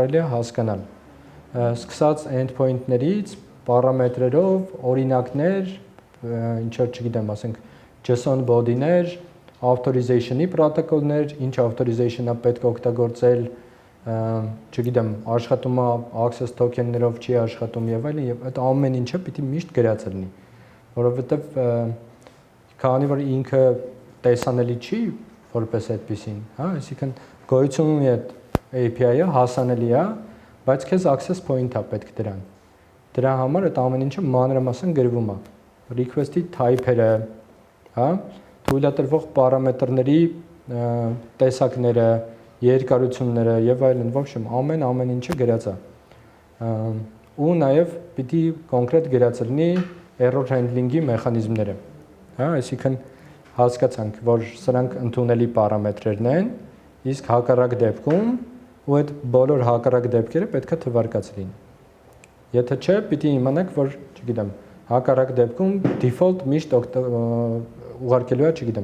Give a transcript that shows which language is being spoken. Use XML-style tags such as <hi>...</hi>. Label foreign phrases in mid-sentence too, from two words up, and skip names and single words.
<hy>է հասկանալ։ Սկսած endpoint-ներից, պարամետրերով, օրինակներ, ինչ որ չգիտեմ, ասենք</hy> <en>JSON body-ներ,</en> <hy>authorization-ի պրոտոկոլներ, ինչ authorization-ը պետք է օգտագործել, չգիտեմ, աշխատում է</hy> <en>access token-ներով,</en> <hy>չի աշխատում եւ այլն, եւ այդ ամեն ինչը պիտի միշտ գրած լինի, որովհետեւ քանի որ ինքը տեսանելի չի որպես այդպեսին, հա, այսինքն գոյություն ունի այդ API-ը, հասանելի է, բայց քեզ</hy> <en>access point-ա</en> <hy>պետք դրան։ Դրա համար այդ ամեն ինչը մանրամասն գրվում է։</hy> <en>Request-ի type-երը,</en> <hy>հա, թույլատրվող պարամետրների տեսակները, երկարությունները եւ այլն, ոչ ոք ամեն ինչը գրած է։ Ու նաեւ պիտի կոնկրետ գրած լինի</hy> <en>error handling-ի</en> <hy>մեխանիզմները։ Հա, այսինքն հասկացանք, որ սրանք ընդունելի պարամետրերն են, իսկ հակառակ դեպքում ու այդ բոլոր հակառակ դեպքերը պետք է թվարկած լինեն։ Եթե չէ, պիտի իմանաք, որ, չգիտեմ, հակառակ դեպքում default միշտ ուղարկելու է, չգիտեմ,</hy>